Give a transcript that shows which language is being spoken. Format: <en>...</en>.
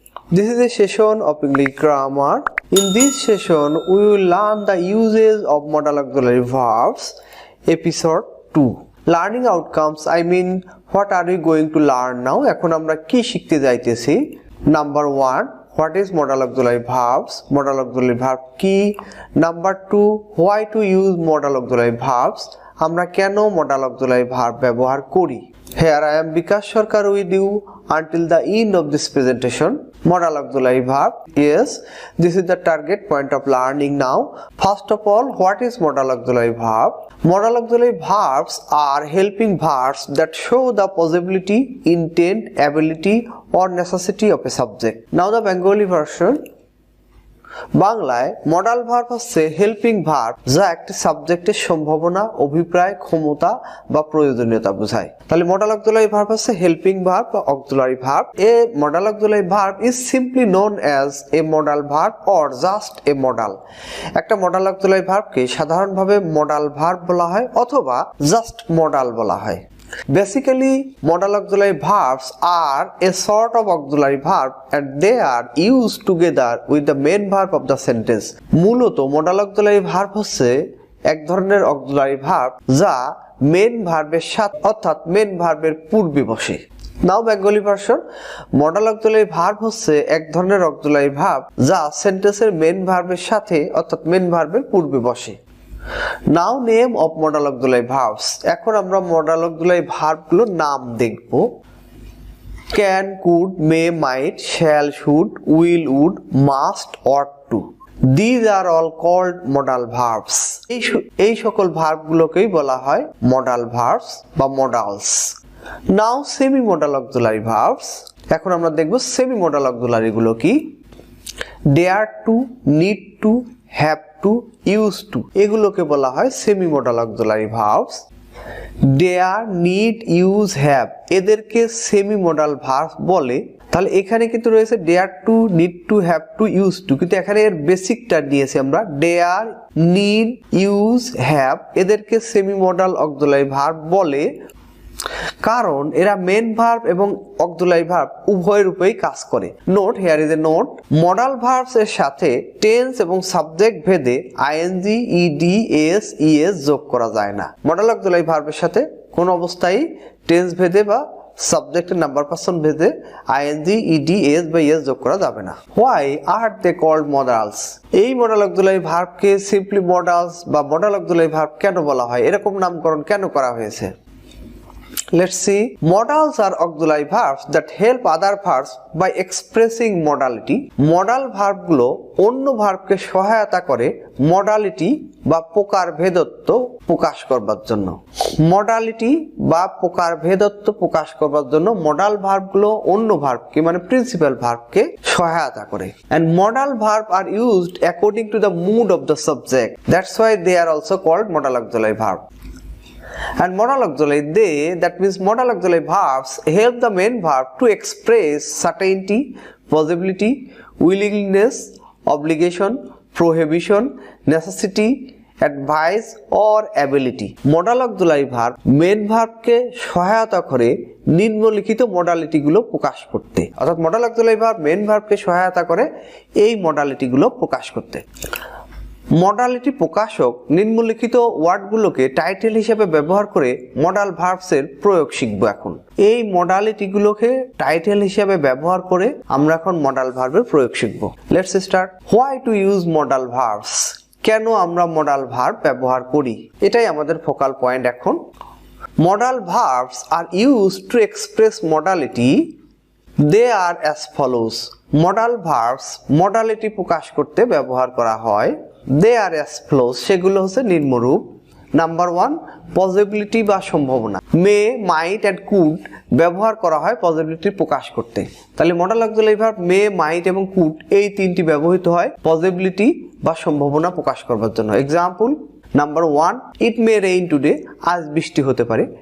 <en>This is a session of English grammar. In this session, we will learn the uses of modal auxiliary verbs, episode 2. Learning outcomes, I mean what are we going to learn now?</en> <bn>এখন আমরা কি শিখতে যাইতেছি?</bn> <en>Number 1, what is modal auxiliary verbs? Modal auxiliary verb কি? Number 2, why to use modal auxiliary verbs?</en> <bn>আমরা কেন modal auxiliary verb ব্যবহার করি?</bn> <en>Here I am Vikas Sarkar with you until the end of this presentation. Modal auxiliary verb, yes, this is the target point of learning now. First of all, what is modal auxiliary verb? Modal auxiliary verbs are helping verbs that show the possibility, intent, ability or necessity of a subject. Now the Bengali version.</en> <bn>বাংলায় modal verb হচ্ছে helping verb যা একটি সাবজেক্টের সম্ভাবনা, অভিপ্রায়, ক্ষমতা বা প্রয়োজনীয়তা বোঝায়। তাহলে মডাল অক্সিলারি ভার্ব হচ্ছে হেল্পিং ভার্ব বা auxiliary verb.</bn> <en>A modal auxiliary verb is simply known as a modal verb or just a modal.</en> <bn>একটা মডাল অক্সিলারি ভার্বকে সাধারণভাবে মডাল ভার্ব বলা হয় অথবা জাস্ট মডাল বলা হয়।</bn> <en>Basically, modal auxiliary verbs are a sort of auxiliary verb and they are used together with the main verb of the sentence.</en> <bn>মূলত modal auxiliary verb হচ্ছে এক ধরনের auxiliary verb যা মেন ভার্বের সাথে অর্থাৎ মেন ভার্বের পূর্বে বসে।</bn> <en>now Bengali version,</en> <bn>modal auxiliary verb হচ্ছে এক ধরনের auxiliary verb যা সেন্টেন্সের মেন ভার্বের সাথে অর্থাৎ মেন ভার্বের পূর্বে বসে।</bn> <en>Now name of modal auxiliary verbs.</en> <bn>এখন আমরা modal auxiliary verb গুলোর নাম দেখব।</bn> <en>Can, could, may, might, shall, should, will, would, must, ought to. These are all called modal verbs.</en> <bn>এই সকল ভার্ব গুলোকেই বলা হয় modal verbs বা modals.</bn> <en>Now semi modal auxiliary verbs.</en> <bn>এখন আমরা দেখব</bn> <en>semi modal auxiliary গুলো কি? Dare to, need to, have to, used to,</en> <bn>এগুলোকে বলা হয় semi modal auxiliary verbs. Dare, need, use, have এদেরকে সেমি মডাল ভার্ব বলে। তাহলে এখানে কিন্তু রয়েছে dare two, need to, have to, use to, কিন্তু এখানে এর বেসিকটা নিয়েছি আমরা। ডেয়ার, নিড, ইউজ, হ্যাভ এদেরকে সেমি মডাল অক্সিলারি ভার্ব বলে কারণ এরা মেন ভার্ব এবং অক্সিলারি ভার্ব উভয় রূপেই কাজ করে।</bn> <en>note, here is a note,</en> <bn>modal verbs এর সাথে টেন্স এবং সাবজেক্ট ভেদে আইএনজি, ইডি, এস, ইএস যোগ করা যায় না। মডাল অক্সিলারি ভার্বের সাথে কোন অবস্থায় টেন্স ভেদে বা সাবজেক্টের নাম্বার পারসন ভেদে আইএনজি, ইডি, এস বা ইএস যোগ করা যাবে না।</bn> <en>Why are they called modals?</en> <bn>এই মডাল অক্সিলারি ভার্বকে সিম্পলি মডালস বা মডাল অক্সিলারি ভার্ব কেন বলা হয়? এরকম নামকরণ কেন করা হয়েছে?</bn> <en>Let's see. Modals are auxiliary verbs that help other verbs by expressing modality.</en> <bn>Modal verb গুলো অন্য ভার্বকে সহায়তা করে মডালিটি বা প্রকার ভেদত্ব প্রকাশ করবার জন্য। মডালিটি বা প্রকার ভেদত্ব প্রকাশ করবার জন্য মডাল ভার্ব গুলো অন্য ভার্বকে মানে প্রিন্সিপাল ভার্বকে সহায়তা করে।</bn> <en>And modal verb are used according to the mood of the subject. That's why they are also called modal auxiliary verb. And modal auxiliary, that means modal auxiliary verbs help the main verb to express certainty, possibility, willingness, obligation, prohibition, necessity, advice or ability.</en> <bn>Modal auxiliary verb main ভার্বকে সহায়তা করে নিম্নলিখিত modality গুলো প্রকাশ করতে। অর্থাৎ modal auxiliary verb main ভার্বকে সহায়তা করে এই modality গুলো প্রকাশ করতে। মডালিটি প্রকাশক নিম্নলিখিত ওয়ার্ডগুলোকে টাইটেল হিসেবে ব্যবহার করে মডাল ভার্বসের প্রয়োগ শিখব এখন। এই মডালিটিগুলোকে টাইটেল হিসেবে ব্যবহার করে আমরা এখন মডাল ভার্বের প্রয়োগ শিখব।</bn> <en>Let's start. Why to use modal verbs?</en> <bn>কেন আমরা মডাল ভার্ব ব্যবহার করি? এটাই আমাদের ফোকাল পয়েন্ট এখন।</bn> <en>Modal verbs are used to express modality. They are as follows.</en> <bn>Modal verbs modality প্রকাশ করতে ব্যবহার করা হয়।</bn> <en>They are as follows,</en> <bn>সেগুলো হচ্ছে নিম্নরূপ। নাম্বার 1, পসিবিলিটি বা সম্ভাবনা। মে, মাইট এন্ড কুড ব্যবহার করা হয় পসিবিলিটি প্রকাশ করতে। তাহলে মডাল অক্সিলারি ভার্ব মে, মাইট এবং কুড এই তিনটি ব্যবহৃত হয় পসিবিলিটি বা সম্ভাবনা প্রকাশ করবার জন্য।</bn> <en>example, number 1, it may rain today,</en> <bn>আজ বৃষ্টি হতে পারে।</bn>